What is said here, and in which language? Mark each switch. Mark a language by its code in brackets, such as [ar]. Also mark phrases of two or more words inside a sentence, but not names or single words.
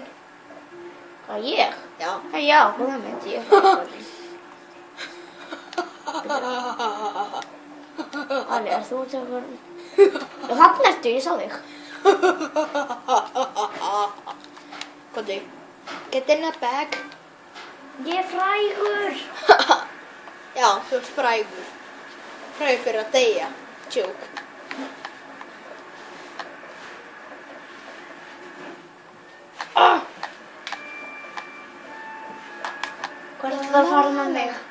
[is] Hvað, ég? Já. Hei, já, hvað myndi ég fara? Ali, er þú til að fara? Já, þarna ertu, ég sá þig. Hvað er? [en] Get in the bag. [is] Ég er frægur. Já, þú ert frægur. Frægur fyrir að deyja. Joke. Hvað er þetta að fara með mig?